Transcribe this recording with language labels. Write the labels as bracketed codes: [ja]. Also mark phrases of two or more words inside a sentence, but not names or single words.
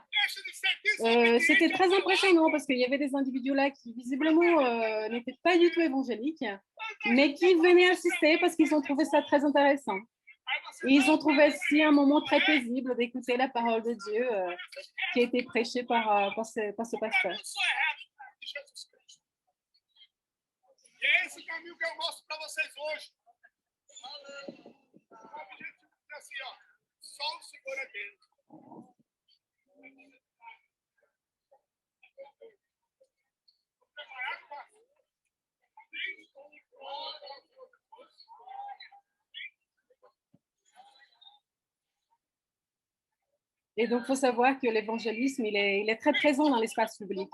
[fr] C'était très impressionnant parce qu'il y avait des individus là qui visiblement n'étaient pas du tout évangéliques, mais qui venaient assister parce qu'ils ont trouvé ça très intéressant. Et ils ont trouvé aussi un moment très paisible d'écouter la parole de Dieu qui a été prêchée par ce pasteur. [pt] E esse caminho que eu mostro para vocês hoje. O objetivo é assim, ó. Só o Senhor é Deus. [fr] Et donc, il faut savoir que l'évangélisme, il est très présent dans l'espace public.